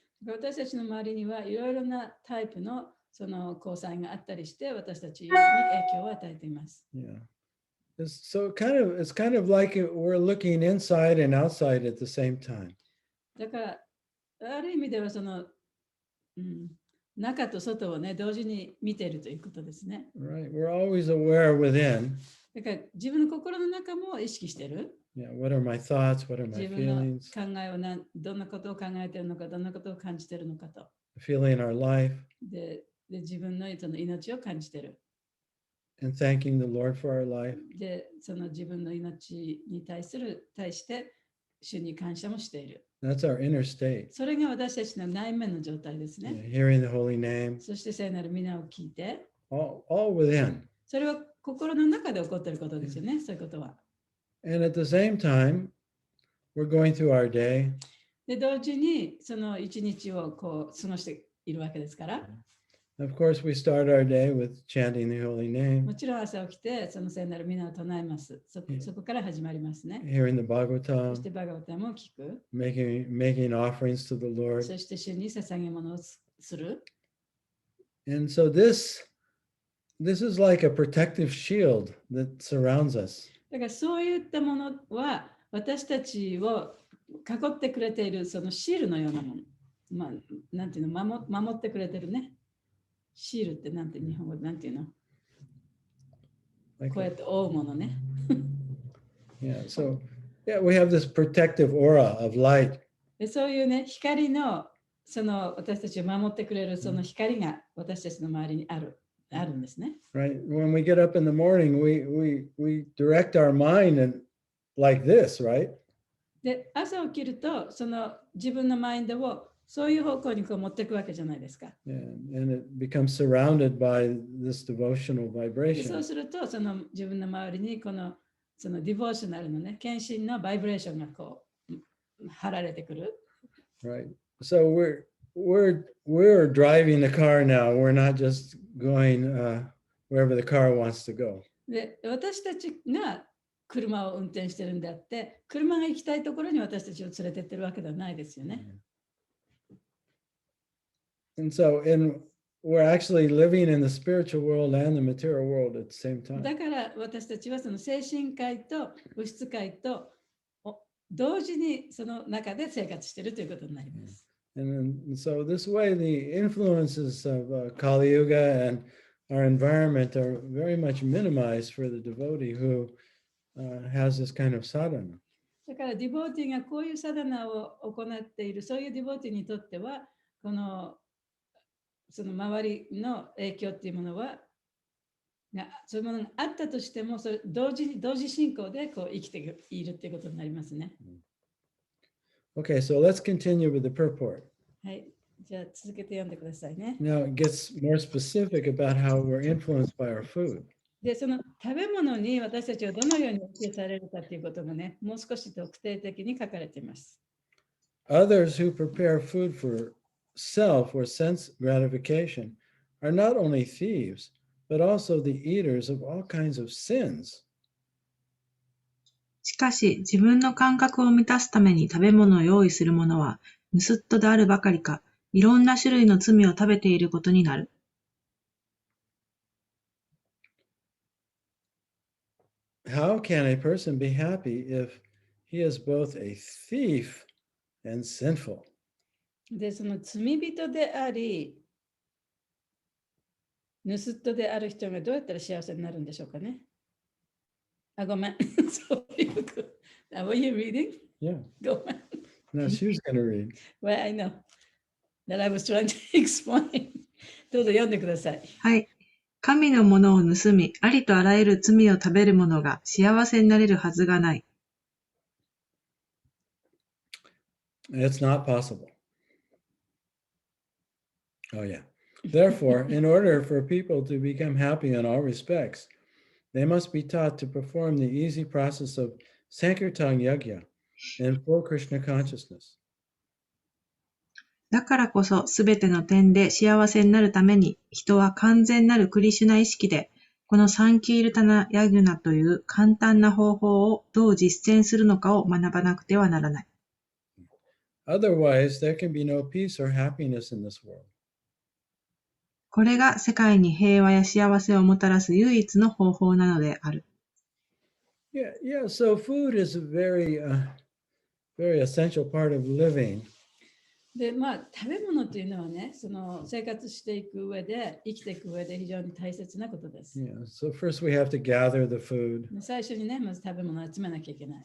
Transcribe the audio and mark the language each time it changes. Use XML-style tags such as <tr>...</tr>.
<ja>私たちの周りにはいろいろなタイプのその交際があったりして私たちに影響を与えています。</ja> <en>Yeah. So it's kind of like we're looking inside and outside at the same time.</en> <ja>だからある意味ではその、中と外をね同時に見ているということですね。</ja> <en>Right. We're always aware within.</en> <ja>だから自分の心の中も意識している。</ja> <en>Yeah. What are my thoughts? What are my</en> <ja>自分の</ja> <en>feelings?</en> <ja>考えをどんなことを考えているのか、どんなことを感じているのかと。</ja> <en>Feeling our life.</en> <ja>で自分のその命を感じている。</ja> <en>And thanking the Lord for our life.</en> <ja>で、その自分の命に対して主に感謝もしている。</ja> <en>That's our inner state.</en> <ja>それが私たちの内面の状態ですね。</ja> <en>Hearing the holy name.</en> <ja>そして聖なる皆を聞いて。</ja> <en>All within.</en> <ja>それは心の中で起こっていることですよね、そういうことは。</ja> <en>And at the same time, we're going through our day.</en> <ja>で、同時にその一日をこう過ごしているわけですから。</ja> <en>Of course, we start our day with chanting the holy</en> <ja>も</ja> <en>name,</en> <ja>ちろん朝起きて、その聖なる皆を唱えます。そこから始まりますね。</ja> <en>hearing the</en> <ja>そ</ja> <en>Bhagavatam,</en> <ja>してバガバタも聞く。</ja> <en>making offerings to the Lord.</en> <ja>そして主に捧げ物をする。</ja> <en>And so this is like a protective shield that surrounds us.</en> <ja>だからそういったものは私たちを囲ってくれているそのシールのようなもの。まあ、なんていうの、守ってくれてるね。シールってなんて日本語でなんていうの、</ja> <en>Like</en> <ja>こうやって覆うものね。</ja> <en>yeah, so yeah, we have this protective aura of light.</en> <ja>でそういうね、光のその私たちを守ってくれるその光が私たちの周りにあるんですね。</ja> <en>Right? When we get up in the morning, we direct our mind and like this, right?</en> <ja>で、朝起きるとその自分のマインドをそういう方向にこう持っていくわけじゃないですか。</ja> <en>Yeah, and it becomes surrounded by this devotional</en> <ja>でそう</ja> <en>vibration.</en> <ja>するとその自分の周りにそのディボーショナルのね、献身のバイブレーションがこう貼られてくる。</ja> <en>Right. So we're driving the car now. We're not just going wherever the car wants to go.</en> <ja>で、私たちが車を運転してるんであって、車が行きたいところに私たちを連れてってるわけではないですよね。</ja> <en>And so we're actually living in the spiritual world and the material world at the same time.</en> <ja>だから私たちはその精神界と物質界と同時にその中で生活しているということになります。</ja> <en>And so this way, the influences of Kali Yuga and our environment are very much minimized for the devotee who has this kind of sadhana.</en> <ja>だからディボーティーがこういうサダナを行っている、そういうディボーティーにとっては、その周りの影響っていうものは、そういうものがあったとしても、それ同時進行でこう生きているっていうことになりますね。</ja> <en>Okay, so let's continue with the purport.</en> <ja>はい、じゃあ続けて読んでくださいね。</ja> <en>Now it gets more specific about how we're influenced by our food.</en> <ja>で、その食べ物に私たちはどのように影響されるかということがね、もう少し特定的に書かれています。</ja> <en>Others who prepare food for self or sense gratification are not only thieves, but also the eaters of all kinds of sins.</en> <ja>しかし、自分の感覚を満たすために食べ物を用意する者は、盗っ人であるばかりか、いろんな種類の罪を食べていることになる。</ja> <en>How can a person be happy if he is both a thief and sinful?</en> <ja>で、その罪人であり、盗人である人がどうやったら幸せになるんでしょうかね。あ、ごめん。そういうこと。</ja> <en>Were you reading? Yeah.</en> <ja>ごめん。</ja> <en>Now she was going to read. Well, I know that I was trying to explain.</en> <ja>どうぞ読んでください。はい。神のものを盗み、ありとあらゆる罪を食べる者が幸せになれるはずがない。</ja> <en>It's not possible. Oh, yeah. Therefore, in order for people to become happy in all respects, they must be taught to perform the easy process of Sankirtan Yagya in full Krishna consciousness.</en> <ja>だからこそ、すべての点で幸せになるために、人は完全なるクリシュナ意識で、このサンキールタナ・ヤギュナという簡単な方法をどう実践するのかを学ばなくてはならない。</ja> <en>Otherwise, there can be no peace or happiness in this world.</en> <ja>これが世界に平和や幸せをもたらす唯一の方法なのである。</ja> <en>Yeah. So food is a very essential part of living.</en> <ja>で、まあ、食べ物というのはね、その生活していく上で、生きていく上で非常に大切なことです。</ja> <en>Yeah. So first we have to gather the food,</en> <ja>最初にね、まず食べ物を集めなきゃいけない。</ja>